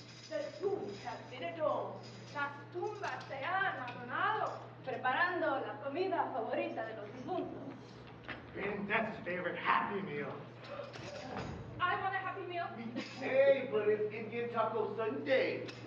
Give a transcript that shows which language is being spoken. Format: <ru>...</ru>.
<en>The tombs have been adorned.</en> <es>Las tumbas se han adornado, preparando la comida favorita de los difuntos.</es> <en>That's favorite Happy Meal. I want a Happy Meal. Hey, but it's Indian Taco Sunday.</en>